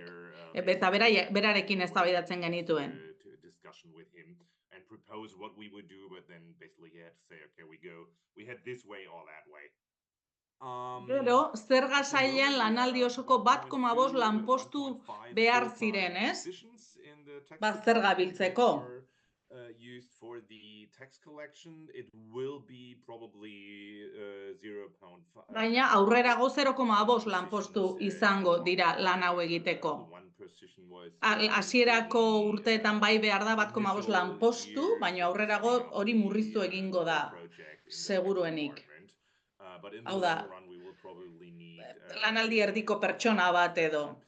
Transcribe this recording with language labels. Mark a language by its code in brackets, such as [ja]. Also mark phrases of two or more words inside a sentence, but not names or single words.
[eu] Eta berarekin eztabaidatzen genituen. Gero, zerga sailean lanaldi osoko 1,5 lanpostu behar ziren, ez? Zerga biltzeko. [en] used for the tax collection, it will be probably £0.5. [eu] Baina aurrerago 0,5 lanpostu izango dira lan hau egiteko. Hasierako urteetan bai behar da 1,5 lanpostu, baina aurrerago hori murriztu egingo da, seguruenik. Hau da, lanaldi erdiko pertsona bat edo.